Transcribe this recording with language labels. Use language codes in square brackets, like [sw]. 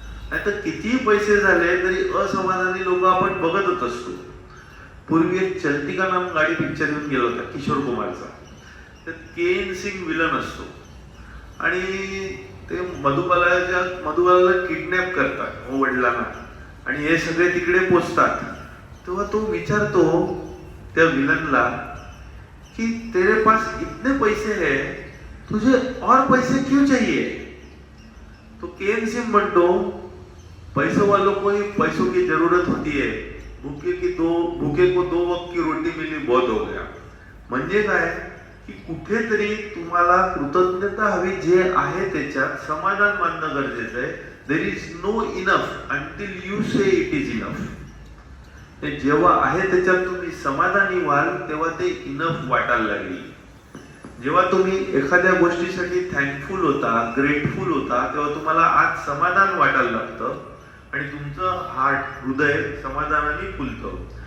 [mr] नाहीतर कितीही पैसे झाले तरी असमाधानी लोक आपण बघतच असतो. पूर्वी एक चलती का नाम गाडी पिक्चर येऊन गेला होता किशोर कुमारचा. त्यात के.एन. सिंग विलन असतो आणि ते मधुबालाला किडनॅप करतात वडिलांना आणि हे सगळे तिकडे पोचतात. तेव्हा तो विचारतो त्या विलनला कि [hi] तेरे पास इतने पैसे हैं, तुझे और पैसे क्यों चाहिए. [mr] तो के.एन. [hi] सिंग म्हणतो पैसों वालों को ही पैसों की जरूरत होती है, भूखे को दो वक्त की रोटी मिली बहुत हो गया. [mr] म्हणजे काय की कुठेतरी तुम्हाला कृतज्ञता हवी, जे आहे त्याच्यात समाधान मानणं गरजेचं आहे. [en] There is no enough until you say it is enough. [mr] जेव्हा आहे त्याच्यात तुम्ही समाधानी व्हाल तेव्हा ते इनफ वाटायला लागेल. जेव्हा तुम्ही एखाद्या गोष्टीसाठी थँकफुल होता, ग्रेटफुल होता, तेव्हा तुम्हाला आज समाधान वाटायला लागतं आणि तुमचं हृदय समाधानाने फुलतं.